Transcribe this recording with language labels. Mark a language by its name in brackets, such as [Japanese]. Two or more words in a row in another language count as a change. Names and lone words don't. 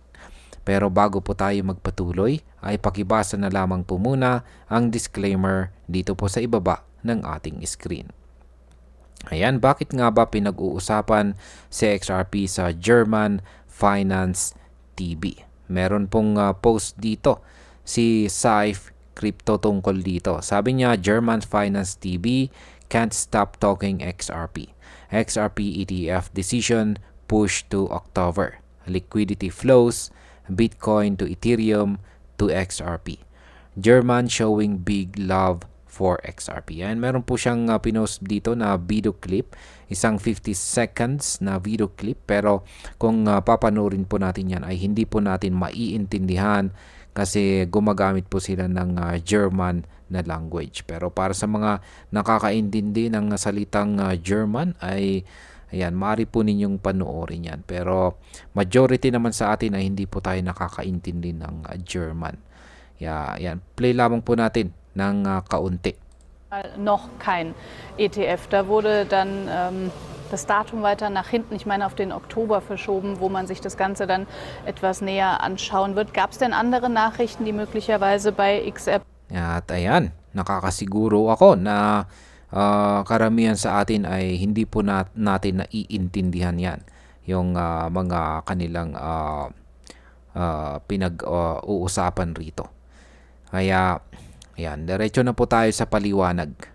[Filipino] Pero bago po tayo magpatuloy, ay pakibasa na lamang po muna ang disclaimer dito po sa ibaba ng ating screen. Ayan, bakit nga ba pinag-uusapan si XRP sa German Finance TV? Meron pong post dito si Saif Crypto tungkol dito. Sabi niya, [English] German Finance TV can't stop talking XRP. XRP ETF decision push to October. Liquidity flows, Bitcoin to Ethereum to XRP. German showing big love for XRP. [Filipino] And meron po siyang pinost dito na [English] video clip, [Filipino] isang 50 seconds na [English] video clip, [Filipino] pero kung papanoorin po natin yan ay hindi po natin maiintindihan kasi gumagamit po sila ng German na language. Pero para sa mga nakakaintindi ng salitang German ay ayan, maaari po ninyong panoorin yan. Pero majority naman sa atin ay hindi po tayo nakakaintindi ng German. Yan, play lamang po natin ng kaunti. [German] Noch kein ETF. Da wurde dann das Datum weiter nach hinten, ich meine auf den Oktober verschoben, wo man sich das Ganze dann etwas näher anschauen wird. Gab es denn andere Nachrichten, die möglicherweise bei XRP... [Filipino] At ayan, nakakasiguro ako na karamihan sa atin ay hindi po natin naiintindihan yan. Yung mga kanilang pinag-uusapan rito. Kaya, ayan, diretso na po tayo sa paliwanag.